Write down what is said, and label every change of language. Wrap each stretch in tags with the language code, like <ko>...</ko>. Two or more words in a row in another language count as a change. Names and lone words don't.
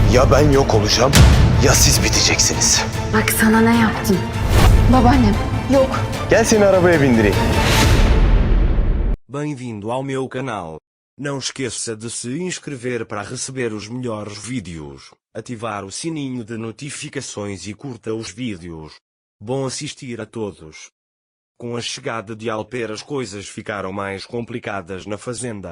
<tr>Ya ben yok olacağım ya siz biteceksiniz. Bak sana ne yaptım. Babaannem yok. Gel seni arabaya bindireyim.</tr> <pt>Bem-vindo ao meu canal. Não esqueça de se inscrever para receber os melhores vídeos, ativar o sininho de notificações e curta os vídeos. Bom assistir a todos. Com a chegada de Alper as coisas ficaram mais complicadas na fazenda.</pt>